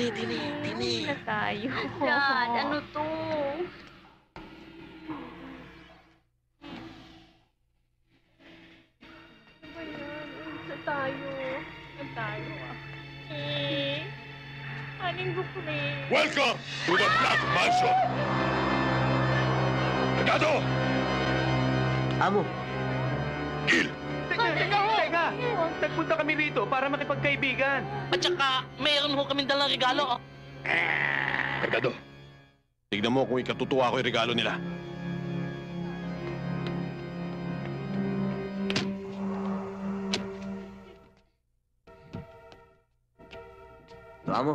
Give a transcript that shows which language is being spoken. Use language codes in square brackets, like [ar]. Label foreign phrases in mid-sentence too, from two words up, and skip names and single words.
[tl] Uwi na tayo. Dad, ano to? Tayo ah. Aling bukli. [en] Welcome to the Black Mansion! [tl] Legado! Amo, Gil! Teka! Nagpunta kami rito para makipagkaibigan. At saka, mayroon ho kaming dalang regalo. Legado, tignan mo kung ikatutuwa ko yung regalo nila. ito amo.